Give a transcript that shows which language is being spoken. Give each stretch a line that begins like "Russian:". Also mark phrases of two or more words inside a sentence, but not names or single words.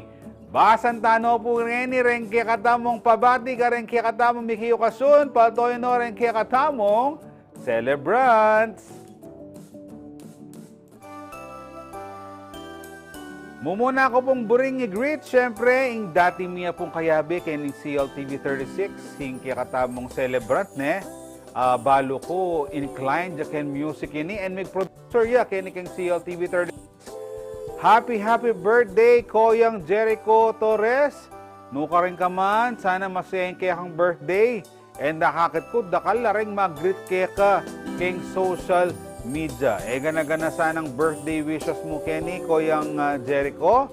Pampanga: Basan tano po yeni, ren kaya katamong pabati, karen kaya katamong mikiyo kasun, patoy no ren kaya katamong celebrants. Mumuna ko pong buring i-greet, syempre, ing dati miya pong kayabi, kaya ning CLTV 36, ing kaya katamong celebrant, balo ko inclined ken music ini and may producer ya kini keng CLTV 30.
English: Happy birthday Koyang Jericho Torres.
Pampanga: Nuka rin ka man, sana masayang kaya kang birthday. And nakakit ko dakal ring mag-greet kaya ka keng social media. Gana-gana sanang
English: birthday wishes
Pampanga: mo keni Koyang Jericho.